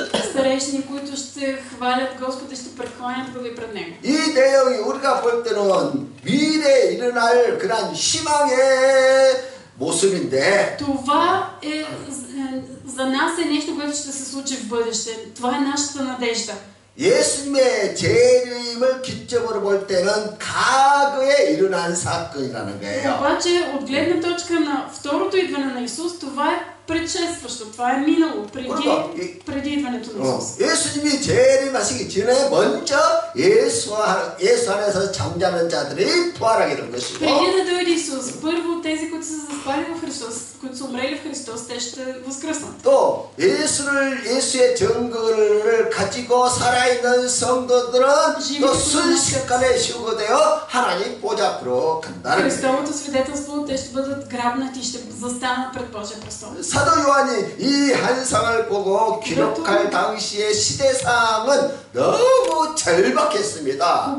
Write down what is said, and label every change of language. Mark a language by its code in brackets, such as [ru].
[bg] старейшини, които ще хвалят Господа, ще прекланят глави пред Него. [ko] 이 내용이 우리가 볼 때는 미래에 일어날 그런 희망의 모습인데 [bg] Това за нас е нещо, което ще се случи в бъдеще. Това е нашата надежда. [ko] 예수님의 재림을 기점으로 볼 때는 과거에 일어난 사건이라는 거예요. [bg] Обаче, от гледна точка на второто идване на Исус, това е предшестващо, това е минало, преди идването на Исус. [ko] 예수님이 재림하시기 전에 먼저 예수 안에서 잠자는 자들이 부활하게 된 것이고 [bg] Преди да дойде Исус, първо тези, които са заспали в Христос, които са умрели в Христос, те ще възкръснат. [ko] 또 예수의 증거를 가지고 살아있는 성도들은 또 순식간에 휴거되어 하나님 보좌 앞으로 간다는 거예요. [bg] Христовото свидетелство, те ще бъдат грабнати и ще застанат пред Божия престол. [ko] 사도 요한이 이 한상을 보고 기록할 당시의 시대상은 너무 절박했습니다.